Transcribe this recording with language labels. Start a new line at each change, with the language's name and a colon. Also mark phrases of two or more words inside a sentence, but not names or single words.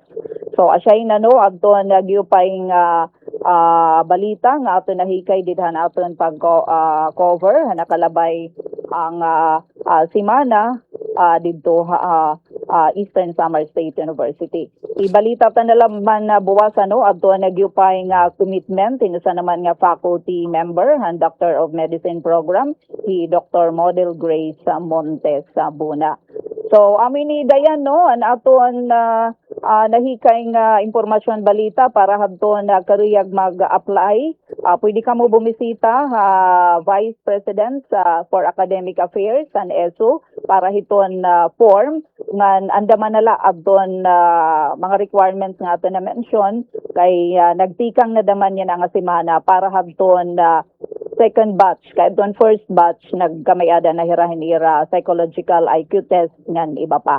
Waray: So asya na adton nagyupay nga balita nga aton nahikay didhan aton pag cover nakalabay ang simana dito Eastern Samar State University. Ibalita pa nalaman na buwasan adto nagyupay nga commitment sa naman nga faculty member han
English: Doctor of Medicine program
Waray: si Dr. Model Grace Montes Buna. So amin ni dayan an aton nahikay nga impormasyon balita para hadton karuyag mag-apply. Pwede ka mo bumisita Vice President for Academic Affairs and ESO para hiton form ngan andaman nala adton mga requirements nga ato na mention kay nagtikang na daman yan nga semana para hadton
English: second batch
Waray: kay adton
English: first batch
Waray: nagkamayada na hirahin ira
English: psychological IQ test
Waray: ngan iba pa.